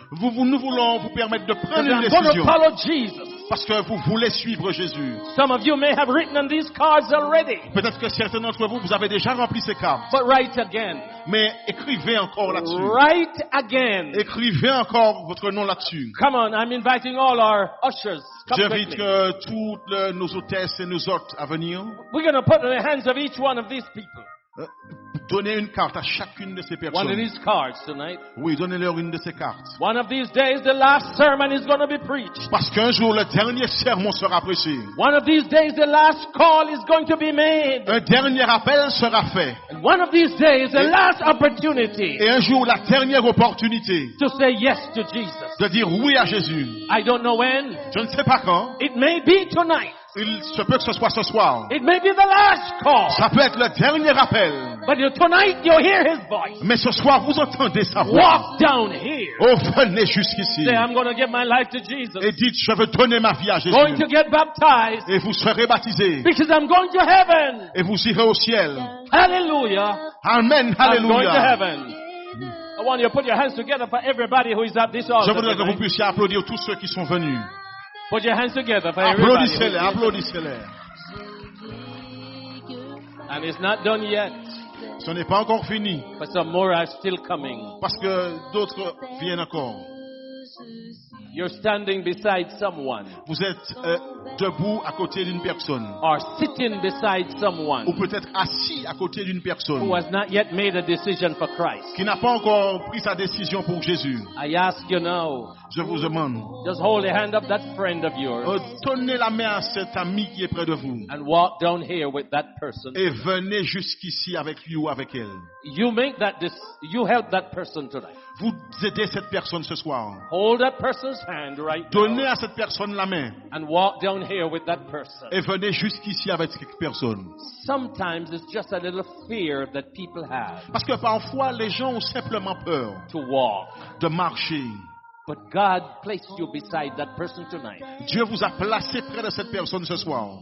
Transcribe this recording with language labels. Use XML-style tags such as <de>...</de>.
<fr>Nous voulons vous permettre de</fr> <en>That</en> <fr>prendre une</fr> <en>I'm going to</en> <fr>décision.</fr> <en>follow Jesus.</en> <fr>Parce que vous voulez suivre Jésus.</fr> <en>Some of you may have written on these cards already.</en> <fr>Peut-être que certains d'entre vous, vous avez déjà rempli ces cartes.</fr> <en>But write again.</en> <fr>Mais écrivez encore là-dessus.</fr> <en>Write again.</en> <fr>Écrivez encore votre nom là-dessus.</fr> <en>Come on, I'm inviting all our ushers. Come</en> <fr>J'invite</fr> <en>quickly.</en> <fr>toutes nos hôtesses et nos hôtes à venir.</fr> <en>We're going to put in the hands of each one of these people.</en> <fr>Donnez une carte à chacune de ces</fr> <en>One of</en> <fr>personnes.</fr> <en>these cards tonight.</en> <fr>Oui, donnez-leur une de ces cartes.</fr> <en>One of these days, the last sermon is going to be preached.</en> <fr>Parce qu'un jour, le dernier sermon sera prêché.</fr> <en>One of these days, the last call is going to be made.</en> <fr>Un dernier appel sera fait.</fr> <en>And one of these days, the last opportunity</en> <fr>Et un jour, la dernière opportunité</fr> <en>to say yes to Jesus.</en> <fr>de dire oui à Jésus.</fr> <en>I don't know when.</en> <fr>Je ne sais pas quand.</fr> <en>It may be tonight.</en> <fr>Il se peut que ce soit ce soir.</fr> <en>It may be the last call.</en> <fr>Ça peut être le dernier appel.</fr> <en>But tonight, you'll hear his voice.</en> <fr>Mais ce soir, vous entendez sa voix.</fr> <en>Walk down here.</en> <fr>Oh, venez jusqu'ici.</fr> <en>Say, I'm going to give my life to Jesus.</en> <fr>Et dites, je veux donner ma vie à Jésus.</fr> <en>Going to get baptized</en> <fr>Et vous serez baptisés.</fr> <en>because I'm going to heaven.</en> <fr>Et vous irez au ciel.</fr> <en>Hallelujah. Amen. I'm going to</en> <fr>Alléluia.</fr> <en>heaven. I want you to put your hands together for everybody who is at this altar.</en> <fr>Je voudrais que vous</fr> <en>tonight.</en> <fr>puissiez applaudir tous ceux qui sont venus.</fr> <en>Put your hands together for everybody.</en> <fr>Applaudissez-les, applaudissez-les.</fr> <en>And it's not done yet,</en> <fr>Ce n'est pas encore fini.</fr> <en>but some more are still coming.</en> <fr>Parce que d'autres viennent encore.</fr> <en>You're standing beside someone</en> <fr>Vous êtes debout à côté d'une personne.</fr> <en>or sitting beside</en> <fr>Ou</fr> <en>someone</en> <fr>peut-être assis à côté d'une</fr> <en>who</en> <fr>personne.</fr> <en>has not yet made a decision for Christ.</en> <fr>Qui n'a pas encore pris sa décision pour Jésus.</fr> <en>I ask you now,</en> <fr>Je vous demande.</fr> <en>just hold the hand of that friend of yours</en> <fr>Donnez la main à cet ami qui est près de vous.</fr> <en>and walk down here with that person.</en> <fr>Et venez jusqu'ici avec lui ou avec elle.</fr> <en>You make that you help that person tonight.</en> <fr>Vous aidez cette personne ce soir.</fr> <en>Hold that person's hand right now</en> <fr>Donnez à cette personne la main.</fr> <en>and walk down here with that person.</en> <fr>Et venez jusqu'ici avec cette personne.</fr> <en>Sometimes it's just a little fear that people have</en> <fr>Parce que parfois, les gens ont simplement peur</fr> <en>to walk.</en> <fr>de marcher.</fr> <en>But God placed you beside that person tonight</en> <fr>Dieu vous a placé près de cette personne ce soir</fr>